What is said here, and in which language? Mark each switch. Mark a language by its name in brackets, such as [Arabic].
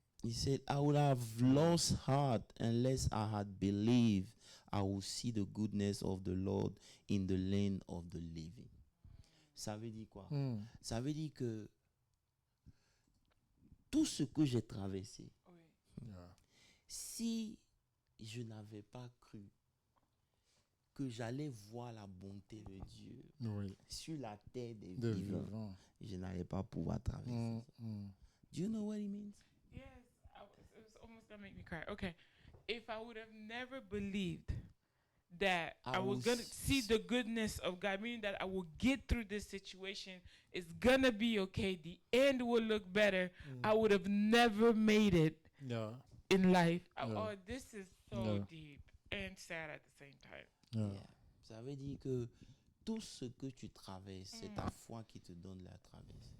[English] He said, I would have lost heart unless I had believed I would see the goodness of the Lord in the land of the living. [French] Ça veut dire quoi? Ça veut dire que tout ce que j'ai traversé, [English] Yeah. [French] si je n'avais pas cru que j'allais voir la bonté de Dieu Oui, sur la terre des de vivants, vivants. je n'allais pas pouvoir traverser. [English] Do you know what it means? Yes, it was almost gonna make me cry. Okay, if I would have never believed that I was gonna see the goodness of God, meaning that I will get through this situation, it's gonna be okay, the end will look better, I would have never made it Yeah. in life. Yeah. Oh, this is so Yeah. deep and sad at the same time. Yeah. Yeah. [French] Ça veut dire que tout ce que tu traverses, c'est ta foi qui te donne la traversée.